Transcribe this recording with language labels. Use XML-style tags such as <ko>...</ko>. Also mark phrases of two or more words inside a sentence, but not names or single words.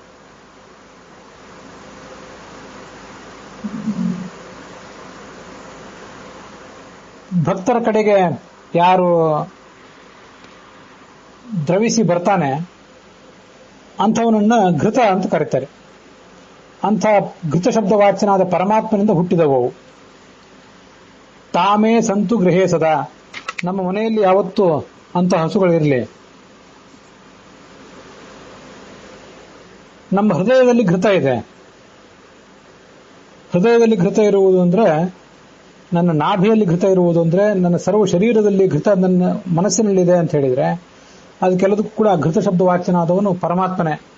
<kn>ಭಕ್ತರ ಕಡೆಗೆ ಯಾರು ದ್ರವಿಸಿ ಬರ್ತಾನೆ ಅಂಥವನನ್ನ ಘೃತ ಅಂತ ಕರೀತಾರೆ. ಅಂಥ ಘೃತ ಶಬ್ದವಾಚ್ಯನಾದ ಪರಮಾತ್ಮನಿಂದ ಹುಟ್ಟಿದವು.</kn> <sa>ತಾಮೇ ಸಂತು ಗೃಹೇ ಸದಾ.</sa> <kn>ನಮ್ಮ ಮನೆಯಲ್ಲಿ ಯಾವತ್ತೂ ಅಂಥ ಹಸುಗಳಿರಲಿ. ನಮ್ಮ ಹೃದಯದಲ್ಲಿ ಘೃತ ಇದೆ. ಹೃದಯದಲ್ಲಿ ಘೃತ ಇರುವುದು ಅಂದ್ರೆ, ನನ್ನ ನಾಭಿಯಲ್ಲಿ ಘೃತ ಇರುವುದು ಅಂದ್ರೆ, ನನ್ನ ಸರ್ವ ಶರೀರದಲ್ಲಿ ಘೃತ ನನ್ನ ಮನಸ್ಸಿನಲ್ಲಿದೆ ಅಂತ ಹೇಳಿದ್ರೆ, ಅದಕ್ಕೆಲ್ಲದಕ್ಕೂ ಕೂಡ ಘೃತ ಶಬ್ದ ವಾಚ್ಯನಾದವನು ಪರಮಾತ್ಮನೇ.</kn>